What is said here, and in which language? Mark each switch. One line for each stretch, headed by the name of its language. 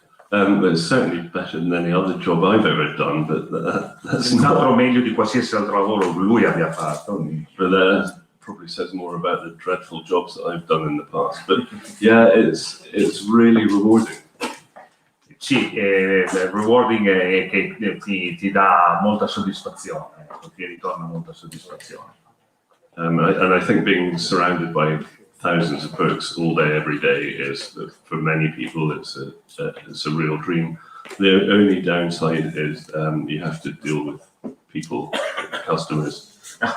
English: It's certainly better than any other job I've ever done, but that's
Italian: Senz'altro meglio di qualsiasi altro lavoro lui abbia fatto.
English: But that probably says more about the dreadful jobs that I've done in the past. But yeah, it's really rewarding.
Italian: Sì, rewarding è che ti dà molta soddisfazione, ti ritorna molta soddisfazione.
English: And I think being surrounded by thousands of books all day, every day is, for many people, it's a real dream. The only downside is you have to deal with people, customers.